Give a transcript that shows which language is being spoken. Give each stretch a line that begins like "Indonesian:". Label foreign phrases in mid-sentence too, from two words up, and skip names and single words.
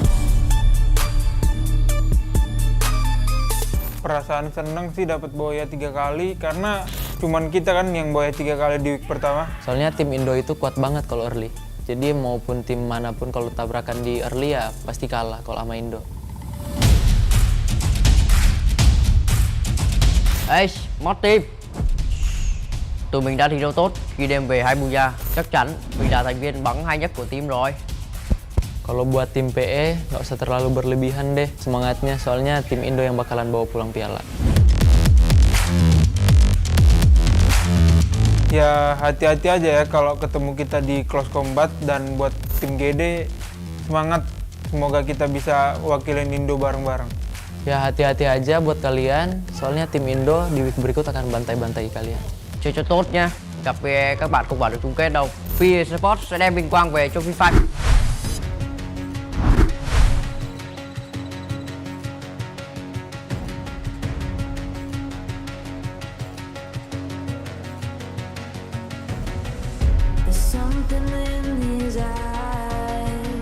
Indonesian: Perasaan seneng sih dapat boya 3 kali karena cuman kita kan yang boya 3 kali di week pertama. Soalnya tim Indo itu kuat banget kalau early. Jadi maupun tim manapun kalau tabrakan di early ya pasti kalah kalau sama Indo.
Vietnamese: Ê, Mod Team, tụi mình đã thi đấu tốt khi đem về 2 booyah. Chắc chắn mình là thành viên bắn hay nhất của team rồi.
Indonesian: Kalau buat tim PE nggak usah terlalu berlebihan deh semangatnya, soalnya tim Indo yang bakalan bawa pulang piala. Ya hati-hati aja ya kalau ketemu kita di
English: close combat,
Indonesian: dan buat tim GD semangat, semoga kita bisa wakilin Indo bareng-bareng. Ya hati-hati aja buat kalian, soalnya tim Indo di week berikut akan bantai-bantai kalian.
Vietnamese: Chơi cho tốt nha. Gặp về các bạn không vào được chung kết đâu. Fire Sports sẽ đem vinh quang về cho FreeFire.
English: There's something in his eyes.